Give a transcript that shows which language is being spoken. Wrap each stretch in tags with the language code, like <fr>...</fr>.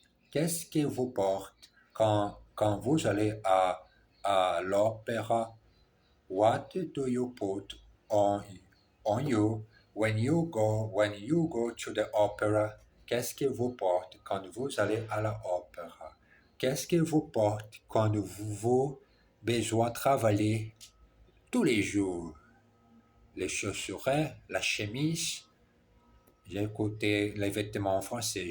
<fr>Qu'est-ce que vous portez quand vous allez à l'opéra?</fr> <en>What do you put on you when you go to the opera?</en> <fr>Qu'est-ce que vous portez quand vous allez à l'opéra? Qu'est-ce que vous portez quand vous besoin travailler tous les jours? Les chaussures, la chemise. J'ai écouté les vêtements en français.</fr>